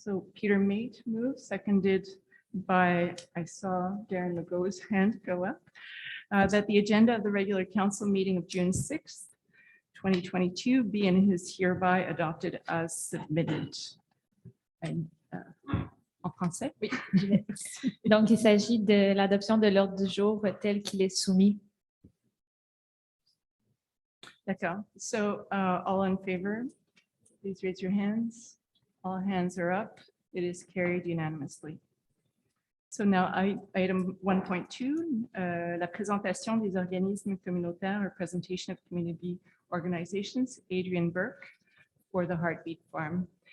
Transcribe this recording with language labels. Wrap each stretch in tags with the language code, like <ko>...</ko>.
<en>So Peter Mate moves, seconded by, I saw Darren Legault's hand go up, that the agenda of the regular council meeting of June 6th, 2022 be and is hereby adopted as submitted.</en> <fr>En français? Oui. Donc, il s'agit de l'adoption de l'ordre du jour tel qu'il est soumis. D'accord.</fr> <en>So all in favor, please raise your hands. All hands are up. It is carried unanimously. So now item 1.2,</en> <fr>la présentation des organismes communautaires,</fr> <en>or presentation of community organizations, Adrian Burke for the Heartbeat Farm.</en>